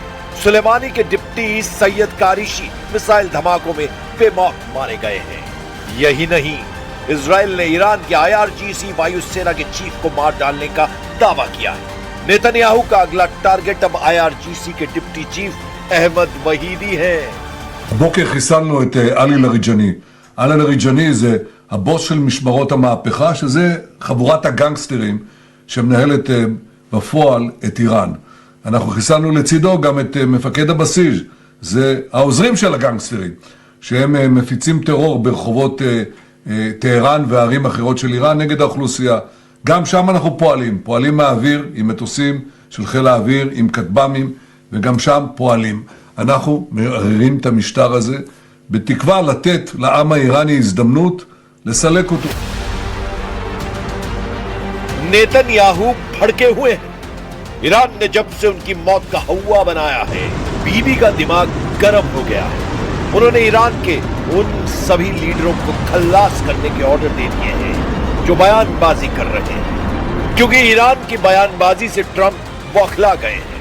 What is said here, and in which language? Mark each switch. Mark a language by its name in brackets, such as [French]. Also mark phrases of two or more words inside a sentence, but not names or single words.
[Hindi] सुलेमानी के डिप्टी सैयद कारिशी मिसाइल धमाकों में बेमौत मारे गए हैं। यही नहीं, इजराइल ने ईरान के IRGC वायुसेना के चीफ को मार डालने का दावा किया है। नेतन्याहू का अगला टारगेट अब IRGC के [English] deputy chief [Hindi] अहमद वहीदी हैं। [Hebrew] הבוקר חיסלנו את עלי לריג'ני. עלי לריג'ני זה הבוס של משמרות המהפכה, שזה חבורת הגנגסטרים שמנהלת בפועל את איראן. אנחנו חיסלנו לצידו גם את מפקד הבסיס, זה העוזרים של הגנגסטרים, שהם מפיצים טרור ברחובות טהרן וערים אחרות של איראן נגד האוכלוסייה. גם שם אנחנו פועלים מהאוויר עם מטוסים של חיל האוויר, עם כטב"מים, וגם שם פועלים. אנחנו מערערים את המשטר הזה בתקווה לתת לעם האיראני הזדמנות לסלק אותו. [Hindi] नेतन्याहू भड़के हुए हैं। ईरान ने जब से उनकी मौत का हवा बनाया है, बीबी का दिमाग गर्म हो गया है। उन्होंने ईरान के उन सभी लीडरों को खल्लास करने के ऑर्डर दे दिए हैं जो बयानबाजी कर रहे हैं, क्योंकि ईरान की बयानबाजी से ट्रंप बौखला गए हैं।